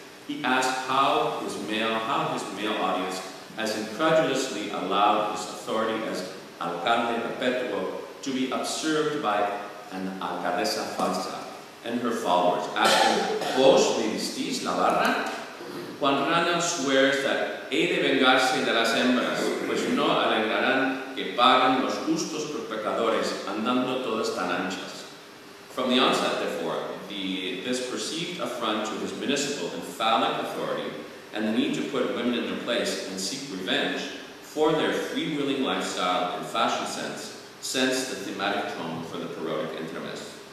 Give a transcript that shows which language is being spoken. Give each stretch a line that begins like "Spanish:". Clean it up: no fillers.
English: He asks how his male audience has incredulously allowed his authority as
Spanish: alcalde perpetuo
English: to be usurped by an
Spanish: alcaldesa falsa
English: and her followers, asking,
Spanish: ¿Vos me vistís la barra? Juan Rana
English: swears that he
Spanish: de vengarse de las hembras, pues no alegrarán que paguen los justos por pecadores, andando todas tan anchas.
English: From the onset, therefore, this perceived affront to his municipal and phallic authority and the need to put women in their place and seek revenge for their free-wheeling lifestyle and fashion sense, sets the thematic tone for the parodic intermezzo.